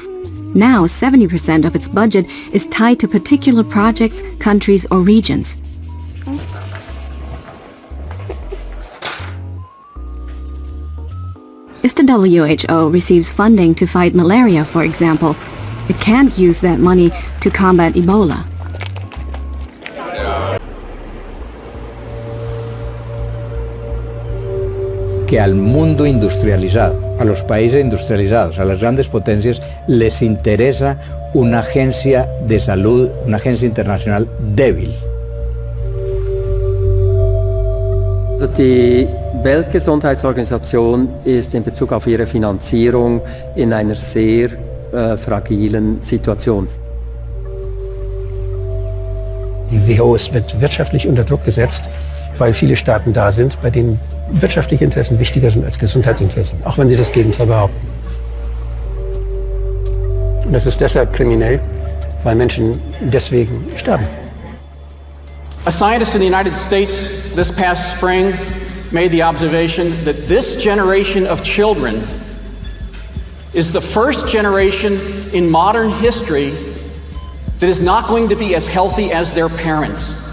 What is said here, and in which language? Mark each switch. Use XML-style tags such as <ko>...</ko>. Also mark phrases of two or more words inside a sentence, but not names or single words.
<en>Now, 70% of its budget is tied to particular projects, countries, or regions. If the WHO receives funding to fight malaria, for example, it can't use that money to combat Ebola.</en> <es>Que al mundo industrializado, a los países industrializados, a las grandes potencias, les interesa una agencia de salud, una agencia internacional débil.</es> <de>Weltgesundheitsorganisation ist in Bezug auf ihre Finanzierung in einer sehr fragilen Situation. Die WHO wird wirtschaftlich unter Druck gesetzt, weil viele Staaten da sind, bei denen wirtschaftliche Interessen wichtiger sind als Gesundheitsinteressen, auch wenn sie das Gegenteil behaupten. Und das ist deshalb kriminell, weil Menschen deswegen sterben.</de> <en>A scientist in the United States this past spring made the observation that this generation of children is the first generation in modern history that is not going to be as healthy as their parents.</en>